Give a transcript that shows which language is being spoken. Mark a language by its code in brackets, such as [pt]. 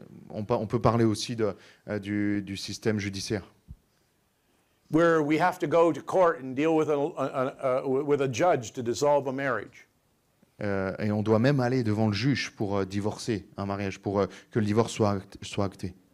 [fr] On peut parler aussi du système judiciaire. [en] Where we have to go to court and deal with a judge to dissolve a marriage. [fr] Et on doit même aller devant le juge pour divorcer un mariage, pour que le divorce soit acté.